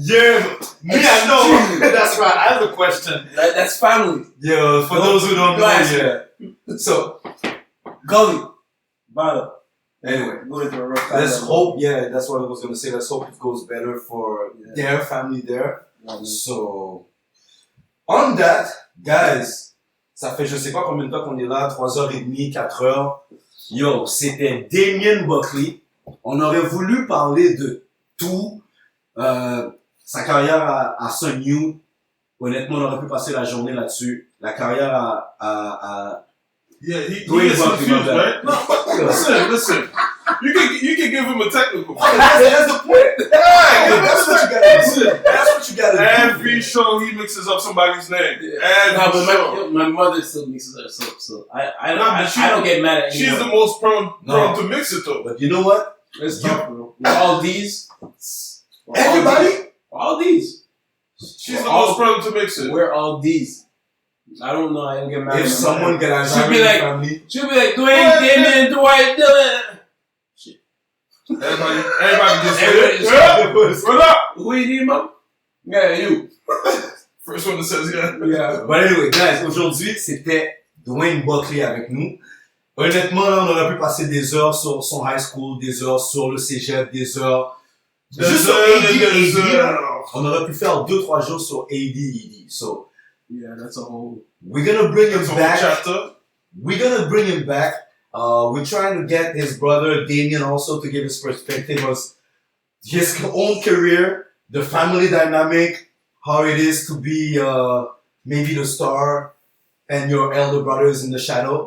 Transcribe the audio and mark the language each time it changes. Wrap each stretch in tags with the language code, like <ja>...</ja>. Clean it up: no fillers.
<en>Yeah, me, I know. That's right. I have a question. That's family. Yeah, for those who don't know, yeah. So, Gully. Bottom. Anyway, going through a rough time. let's hope, yeah, that's what I was going to say. Let's hope it goes better for their family there. Mm-hmm. So, on that, guys,</en> <fr>ça fait je sais pas combien de temps qu'on est là, 3h30, 4h. Yo, c'était Dwayne Buckley. On aurait voulu parler de tout. Sa carrière à Sun New. Honnêtement, on aurait pu passer la journée là-dessus. La carrière à</fr> <en>yeah, he gets confused, right? No, listen. You can give him a technical. That's the point. That's what you gotta do. That's what you gotta do. Every show he mixes up somebody's name. Every show. My mother still mixes us up, so I don't get mad at anyone. She's the most prone to mix it though. But you know what? It's tough, bro. We're all these. Everybody? All these. She's the most prone to mix it. We're all these. I don't know. I don't get mad. If someone get a she'll be like Dwayne, Damien, Dwight, Dylan. Shit. Everybody just what up? Who you need, mom? Yeah, you. First one that says yeah. But anyway, guys,</en> <fr>aujourd'hui, c'était Dwayne Buckley avec nous. Honnêtement, là, on aurait pu passer des heures sur son high school, des heures sur le cégep, des heures. Juste sur AD. On aurait pu faire 2-3 jours sur ADED.</fr> <en>So, yeah, that's a whole. We're gonna bring him back. Chapter. We're gonna bring him back. We're trying to get his brother Damien also to give his perspective of his own career, the family dynamic, how it is to be maybe the star and your elder brother is in the shadow.</en>